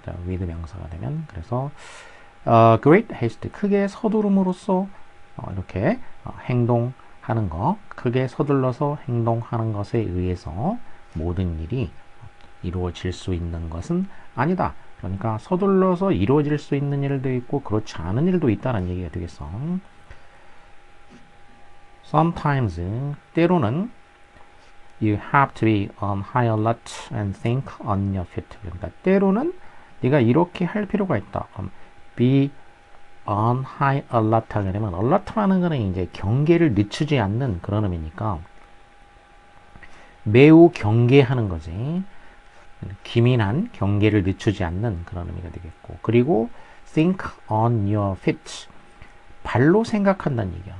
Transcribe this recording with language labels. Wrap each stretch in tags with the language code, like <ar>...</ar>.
<ko>자, with 명사가 되면 그래서</ko> <en>great haste</en> <ko>크게 서두름으로써 이렇게 행동하는 거 크게 서둘러서 행동하는 것에 의해서 모든 일이 이루어질 수 있는 것은 아니다. 그러니까 서둘러서 이루어질 수 있는 일도 있고 그렇지 않은 일도 있다는 얘기가 되겠어.</ko> <en>Sometimes</en> <ko>때로는</ko> <en>you have to be on high alert and think on your feet.</en> <ko>그러니까 때로는 네가 이렇게 할 필요가 있다. 그럼</ko> <en>be on high alert</en> <ko>하게 되면 alert라는 거는 이제 경계를 늦추지 않는 그런 의미니까 매우 경계하는 거지. 기민한 경계를 늦추지 않는 그런 의미가 되겠고 그리고</ko> <en>think on your feet</en> <ko>발로 생각한다는 얘기야.</ko>